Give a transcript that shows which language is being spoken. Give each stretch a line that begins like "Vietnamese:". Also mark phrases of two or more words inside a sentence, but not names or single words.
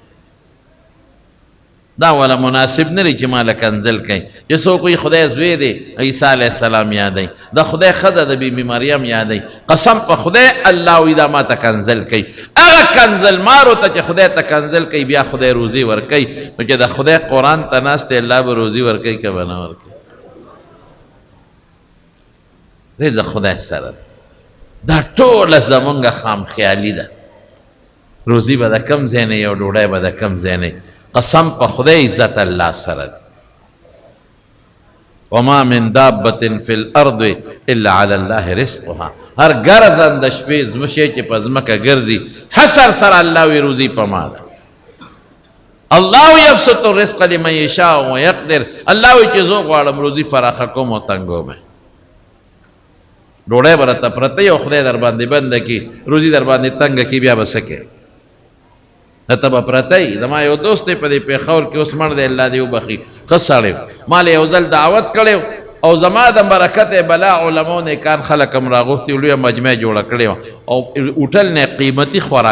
Pashto: دا ولا مناسب نه لري چې ما له کنزل کوي یو څوک وایي خدای زوی دی عیسی
Arabic: علیه السلام
Pashto: یادوي د خدای ښځه د بیبي مریم یادوي قسم په خدای الله وایي دا ما ته کنزل کوي هغه کنزل مارو ته چې خدای ته کنزل کوي بیا خدای روزي ورکوي نو چې د خدای قرآن ته ناست دی الله به روزي ورکوي که به نه ورکوي رزق خدای سره دا ټوله زمونږ خام خیالي ده روزي به د کم ځای نه یو ډوډۍ به د کم ځای نه قسم په خدای عزت الله سره
Arabic: وما من دابة في الارض الا على الله رزقها
Pashto: هر ګرځنده شپې زمشې چې په ځمکه ګرځي حسر سره الله وی روزي په ما ده
Arabic: الله يبسط الرزق لمن يشاء ويقدر
Pashto: الله وی چې زه غواړم روزي فراخه کوم او تنګوم ډوډۍ به راته پرته یو خدای در باندې بنده کي روزي در باندې تنګه کي بیا به څه کوې ته به پرته یي زما یو دوست دی په دې پېښور کې اوس مړ دی الله دې وبخي ښه سړی ما له یو ځل دعوت کړی او زما د برکت بلا علماو نیکان خلک هم راغوښتي لویه مجمع جوړه کړې وه او هوټل نه قیمتي خوراک